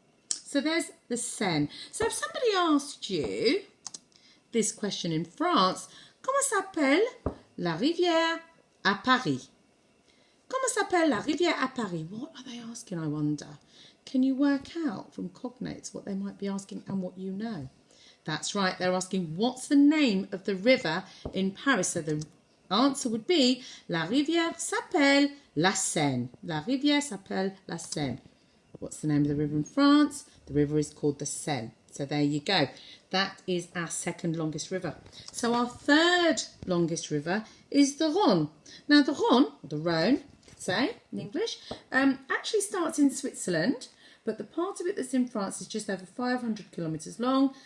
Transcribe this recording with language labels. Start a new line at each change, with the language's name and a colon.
English: So there's the Seine. So if somebody asked you this question in France,
French: comment s'appelle la rivière à Paris? Comment s'appelle la rivière à Paris?
English: What are they asking, I wonder? Can you work out from cognates what they might be asking and what you know? That's right, they're asking what's the name of the river in Paris. So the answer would be
French: La rivière s'appelle la Seine. La rivière s'appelle la Seine.
English: What's the name of the river in France? The river is called the Seine. So there you go. That is our second longest river. So our third longest river is the Rhône. Now the Rhône, or the Rhône, you could say in English, actually starts in Switzerland, but the part of it that's in France is just over 500 kilometres long.